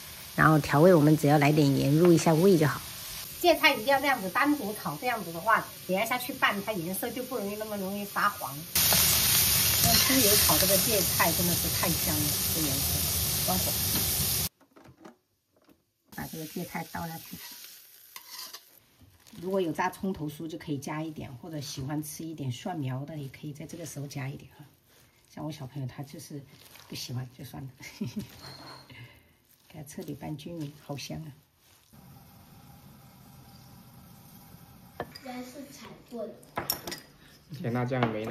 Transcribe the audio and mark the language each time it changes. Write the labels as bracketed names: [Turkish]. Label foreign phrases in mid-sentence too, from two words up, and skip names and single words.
[Chinese] 然後調味我們只要來點鹽入一下味就好。芥菜一定要這樣子單獨炒，這樣子的話等下去拌它顏色就不容易那麼容易發黃。用豬油炒這個芥菜真的是太香了，這顏色。關火，把這個芥菜倒下去。如果有炸蔥頭酥就可以加一點，或者喜歡吃一點蒜苗的也可以在這個時候加一點哈。像我小朋友他就是不喜歡，就算了。給它徹底拌均勻，好香啊！原來是踩過的。甜辣醬沒了。